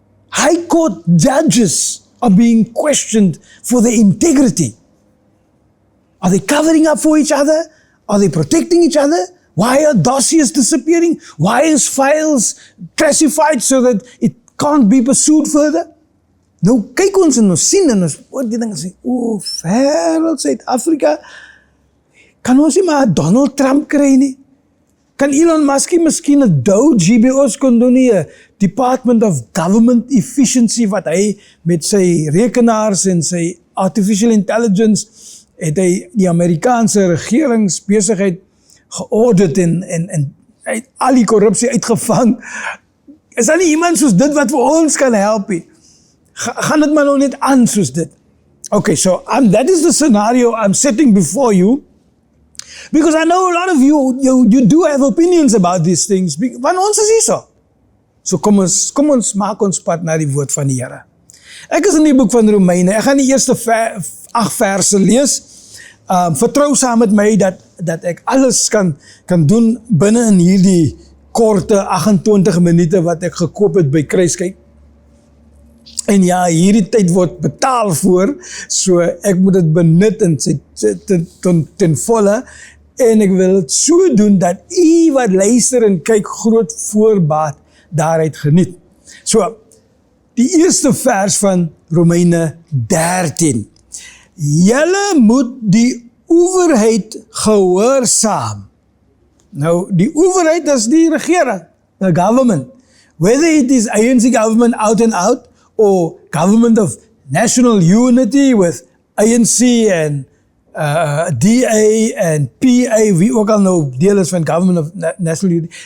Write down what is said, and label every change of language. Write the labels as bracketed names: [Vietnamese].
[English] High court judges are being questioned for their integrity. Are they covering up for each other? Are they protecting each other? Why are dossiers disappearing? Why is files classified so that it can't be pursued further? [Afrikaans] Nou kyk ons en ons sien en ons hoor die ding en sê, wêreld Suid-Afrika, kan ons nie maar Donald Trump kry nie? Kan Elon Musk miskien 'n Dow GBO's kon doen nie, 'n Department of Government Efficiency wat hy met sy rekenaars en sy artificial intelligence het hy die Amerikaanse regeringsbesigheid geaudit en hy het al die korrupsie uitgevang. Is daar nie iemand soos dit wat vir ons kan help nie? Gaan dit maar nou net aan soos dit. [English] Okay, so that is the scenario I'm setting before you. Because I know a lot of you do have opinions about these things. [Afrikaans] Want ons is hier so. So kom ons maak ons pad na die woord van die Here. Ek is in die boek van Romeine. Ek gaan die eerste 8 verse lees. Vertrou saam met my dat ek alles kan doen binne in hierdie korte 28 minute wat ek gekoop het by Kruiskyk. En ja, hierdie tyd word betaal voor, so ek moet dit benut en ten volle, en ek wil het so doen dat u wat luister en kyk groot voorbaat daaruit geniet. So, die eerste vers van Romeine 13. Julle moet die owerheid gehoorsaam. Nou, die owerheid is die regering, [English] the government. Whether it is ANC government out and out, or government of national unity with ANC and DA and PA, [Afrikaans] wie ook al nou deel is van [English] government of national unity.